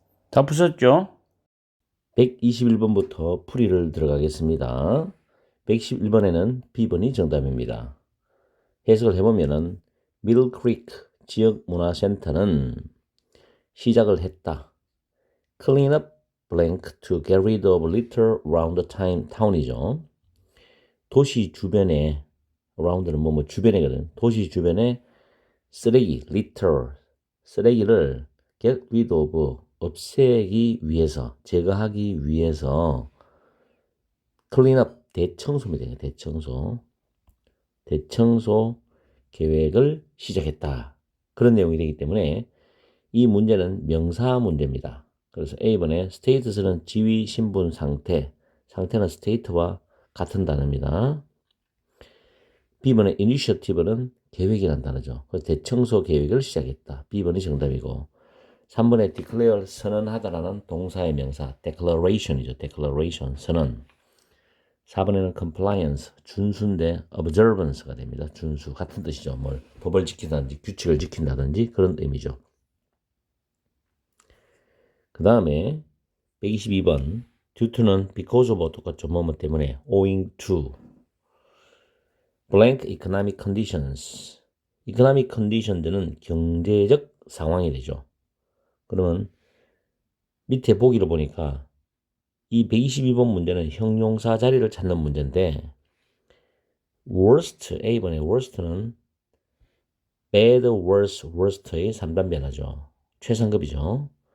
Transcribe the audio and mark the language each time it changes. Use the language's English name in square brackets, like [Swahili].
[Korean] 다 푸셨죠? 121번부터 풀이를 들어가겠습니다. 111번에는 B번이 정답입니다. 해석을 해보면은 미들 크리크 지역문화센터는 시작을 했다. [English] Clean up blank to get rid of litter around the town이죠. [Korean] 도시 주변에 around는 뭐 주변이거든. 도시 주변에 쓰레기 litter 쓰레기를 get rid of 없애기 위해서 제거하기 위해서 clean up 대청소입니다. 대청소 계획을 시작했다. 그런 내용이 되기 때문에 이 문제는 명사 문제입니다. 그래서 A번에 status는 지위, 신분, 상태는 state와 같은 단어입니다. B번에 initiative는 계획이라는 단어죠. 그래서 대청소 계획을 시작했다. B번이 정답이고 3번에 declare 선언하다라는 동사의 명사 declaration이죠. declaration 선언. 4번에는 compliance 준수인데 observance가 됩니다. 준수 같은 뜻이죠. 뭘 법을 지킨다든지 규칙을 지킨다든지 그런 의미죠. 그 다음에 122번 due to는 because of 똑같죠. 뭐뭐 때문에 [English] owing to blank economic conditions economic conditions는 [Korean] 경제적 상황이 되죠. 그러면 밑에 보기를 보니까 이 122번 문제는 형용사 자리를 찾는 문제인데 worst, A번의 worst는 bad, worse, worst의 3단 변화죠. 최상급이죠.